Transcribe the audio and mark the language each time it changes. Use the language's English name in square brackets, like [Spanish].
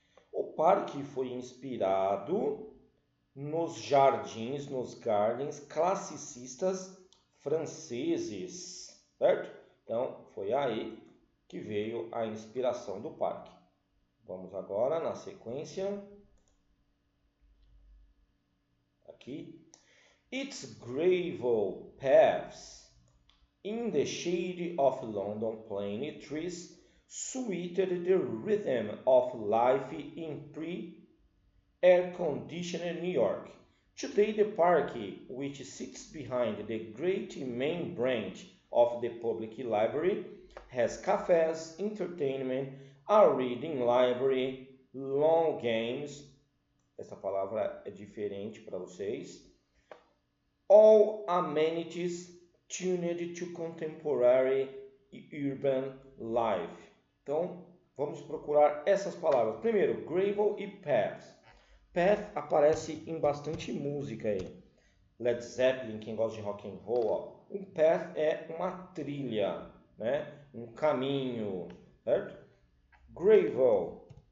[Portuguese] O parque foi inspirado nos jardins, nos gardens classicistas franceses, certo? Então, foi aí que veio a inspiração do parque. Vamos agora na sequência. Aqui. [English] Its gravel paths in the shade of London plane trees suited the rhythm of life in pre-air-conditioned New York. Today the park, which sits behind the great main branch of the public library, has cafes, entertainment, a reading library, lawn games. [Portuguese] Essa palavra é diferente para vocês. [English] All amenities tuned to contemporary urban life. [Portuguese] Então, vamos procurar essas palavras. Primeiro, gravel e path. Path aparece em bastante música aí. Led Zeppelin, quem gosta de rock and roll, ó. Um path é uma trilha, né? Um caminho, certo? Gravel.